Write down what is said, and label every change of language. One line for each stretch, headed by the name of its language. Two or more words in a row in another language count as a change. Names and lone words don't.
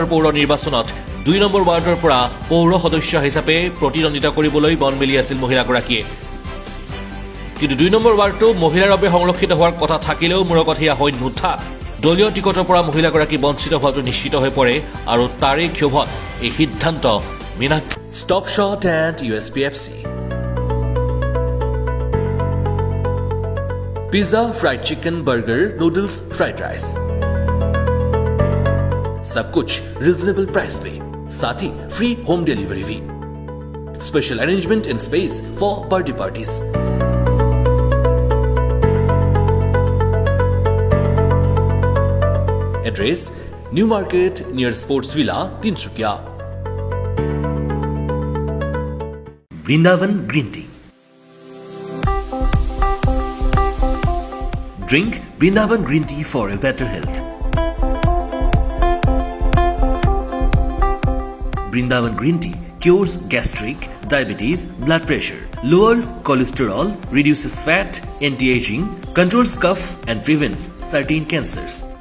Assamese: পৌৰ নিৰ্বাচনত 2 নম্বৰ ৱাৰ্ডৰ পৰা পৌৰ সদস্য হিচাপে প্ৰতিদ্বন্দ্বিতা কৰিবলৈ মন মেলি আছিল মহিলাগৰাকীয়ে কিন্তু 2 নম্বৰ ৱাৰ্ডটো মহিলাৰ বাবে সংৰক্ষিত হোৱাৰ কথা থাকিলেও মূৰকত সেয়া হৈ নুঠা দলীয় টিকটৰ পৰা মহিলাগৰাকী বঞ্চিত হোৱাটো নিশ্চিত হৈ পৰে আৰু তাৰে ক্ষোভত এই সিদ্ধান্ত মীনাক্ষী ষ্টপ শ্বট এণ্ড USPFC
English: pizza fried chicken burger noodles fried rice
Hindi: सब कुछ
English: reasonable price
Hindi: में साथ ही
English: free home delivery
Hindi: भी
English: special arrangement in space for birthday parties Address New Market near Sports Villa Tinsukia Vrindavan green tea Drink Vrindavan green tea for a better health. Vrindavan green tea cures gastric, diabetes, blood pressure, lowers cholesterol, reduces fat, anti-aging, controls cough and prevents certain cancers.